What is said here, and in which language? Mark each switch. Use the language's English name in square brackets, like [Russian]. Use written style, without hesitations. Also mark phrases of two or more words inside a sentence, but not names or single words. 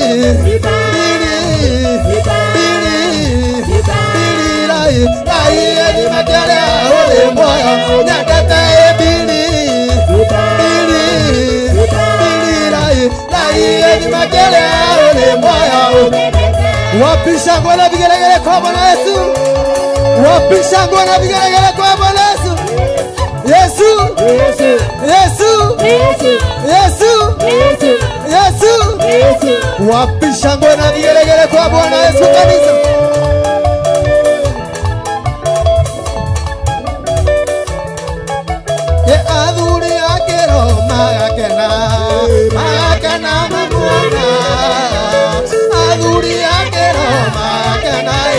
[Kikuyu] rai gĩthima kĩrĩa ũrĩ muoyo nyendete mbiri rai gĩthima kĩrĩa ũrĩ muoyo. [Swahili] Wapi shangwe na vigelegele kwa Bwana Yesu? Wapi shangwe na vigelegele kwa Bwana Yesu? Yesu, Yesu, Yesu, Yesu, wapi shangwe na vigelegele kwa Bwana Yesu kanisa? [Kikuyu] Athuri ake Roma magakena mamuona athuri ake Roma magakena